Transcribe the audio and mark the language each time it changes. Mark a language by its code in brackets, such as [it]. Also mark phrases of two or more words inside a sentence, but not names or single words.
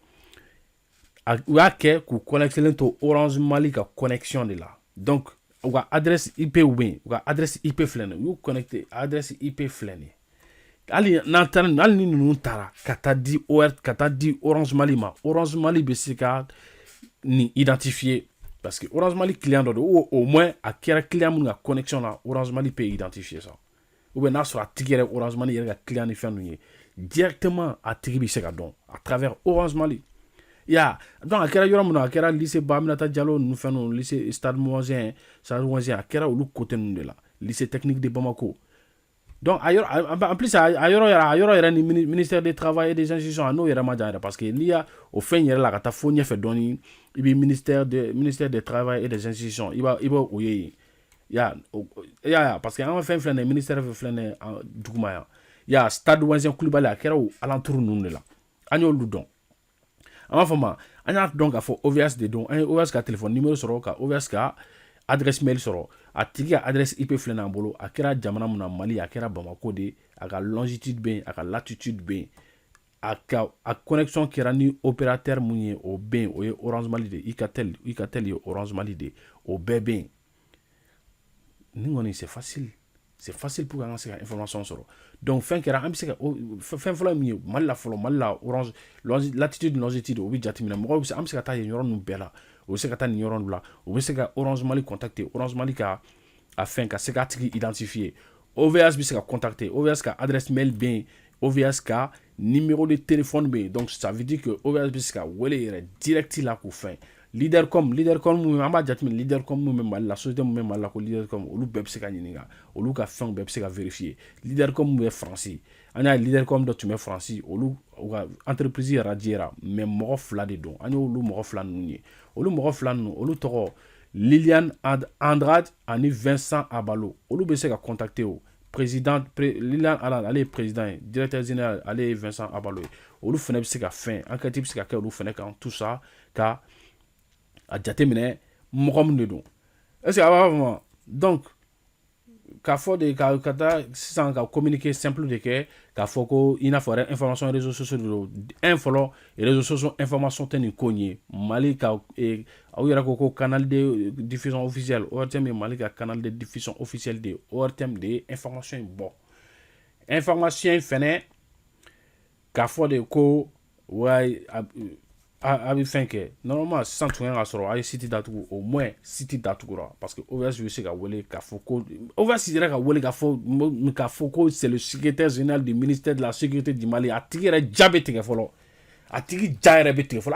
[bm] u y'a kɛ k'u connectelen to Orange Mali ka connexion de la donc u ka [fr] adresse IP [bm] u bɛ yen u ka [fr] adresse IP [bm] filɛ nin ye u y'u [fr] connecté adresse IP [bm] filɛ nin ye hali ni ninnu taara ka taa di Orange Mali ma Orange Mali bɛ se ka nin identifier parce que Orange Mali client dɔ don [fr] au moins [bm] a kɛra client minnu ka connexion na Orange Mali [fr] peut identifier ça ou [bm] bien n'a sɔrɔ a tigi yɛrɛ Orange Mali yɛrɛ ka client ni fɛn ninnu ye directement a tigi bɛ se ka dɔn [fr] à travers [bm] Orange Mali donc a kɛra yɔrɔ min na a kɛra lycée Baminata Diallo ninnu fɛn ninnu lycée Stade Mouazin a kɛra olu côté ninnu de la lycée technique de Bamako [fr] donc en plus [bm] a yɔrɔ yɛrɛ ni ministère du travail et des institutions a n'o yɛrɛ ma jan yɛrɛ parce que n'i y'a o fɛn yɛrɛ la ka taa fo ɲɛfɛ dɔɔni i bɛ ministère du travail et des institutions i b'o ye parce que an ka fɛn filɛ nin ye ministère filɛ nin ye duguma yan Stade Mouazin Coulibaly a kɛra o alentour ninnu de la an y'olu dɔn an b'a fɔ ma an y'a dɔn k'a fɔ OVH de don an ye OVH ka [fr] téléphone numéro [bm] sɔrɔ ka OVH ka [fr] adresse mail [bm] sɔrɔ a tigi ka [fr] adresse IP [bm] filɛ n'an bolo a kɛra jamana mun na Mali a kɛra Bamako de a ka longitude bɛ yen a ka latitude bɛ yen a connexion kɛra ni opérateur mun ye o bɛ yen o ye Orange Mali de Icatel ye Orange Mali de o bɛɛ bɛ yen nin kɔni [fr] c'est facile pour [bm] an ka se ka information sɔrɔ donc fɛn kɛra an bɛ se ka fɛn fɔlɔ min ye Mali la fɔlɔ Mali la Orange [fr] latitude longitude [bm] o bɛ jateminɛ mɔgɔw bɛ se an bɛ se ka taa yen yɔrɔ ninnu bɛɛ la o bɛ se ka taa nin yɔrɔ ninnu la o bɛ se ka Orange Mali contacter Orange Mali ka afin ka se ka tigi identifier. OVH bɛ se ka contacter, OVH ka [fr] adresse mail [bm] bɛ yen, OVH ka [fr] numéro de téléphone [bm] bɛ yen. [fr] Donc ça veut dire que [bm] OVH bɛ se ka wele yɛrɛ direct la k'o fɛn. Leadercom mun an b'a jateminɛ Leadercom mun bɛ Mali la, société mun bɛ Mali la ko Leadercom, olu bɛɛ bɛ se ka ɲininka, olu ka fɛnw bɛɛ bɛ se ka vérifier. Leadercom mun bɛ France, an y'a Leadercom dɔ tun bɛ France, olu ka [fr] entreprise radiera, [bm] mais mɔgɔ fila de don, an y'olu mɔgɔ fila ninnu ye. Olu mɔgɔ fila ninnu, olu tɔgɔ Liliane Andrade ani Vincent Abalo, olu bɛ se ka contacter o. Président Liliane Andrade, ale ye président ye, [fr] directeur général, [bm] ale ye Vincent Abalo ye. Olu fɛnɛ bɛ se ka fɛn, enquête bɛ se ka kɛ olu fɛnɛ kan, tout ça ka a jateminɛ mɔgɔ min de don. Est-ce que a b'a faamu? Donc k'a fɔ de ka taa sisan ka [fr] communiquer simple [bm] de kɛ k'a fɔ ko i n'a fɔ [fr] information réseaux sociaux [bm] de don. Fɔlɔ [fr] réseaux sociaux information [bm] tɛ nin ko in ye. Mali ka aw yɛrɛ ko [fr] canal de diffusion officielle, [bm] ORTM ye Mali ka [fr] canal de diffusion officielle [bm] de ye. ORTM de ye information in bɔ. Information in fɛnɛ k'a fɔ de ko ouais a bɛ fɛn kɛ normalement sisan tun kan ka sɔrɔ a ye site datugu [fr] au moins [bm] site datugura parce que OVH bɛ se ka wele k'a fɔ ko OVH yɛrɛ ka wele k'a fɔ ko [fr] c'est le secrétaire général du ministère de la sécurité du Mali, [bm] a tigi yɛrɛ ja bɛ tigɛ fɔlɔ, a tigi ja yɛrɛ bɛ tigɛ fɔlɔ.